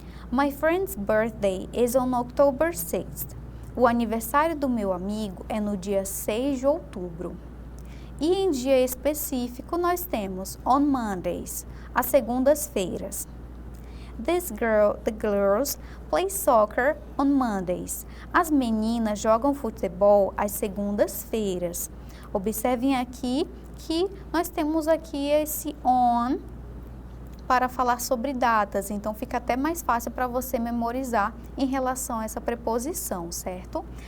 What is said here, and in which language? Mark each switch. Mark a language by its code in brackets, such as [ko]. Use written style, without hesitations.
[en] My friend's birthday is on October 6th. [pt] O aniversário do meu amigo é no dia 6 de outubro. E em dia específico nós temos [en] on Mondays, [pt] às segundas-feiras. [en] The girls play soccer on Mondays. [pt] As meninas jogam futebol às segundas-feiras. Observem aqui que nós temos aqui esse on para falar sobre datas, então fica até mais fácil para você memorizar em relação a essa preposição, certo?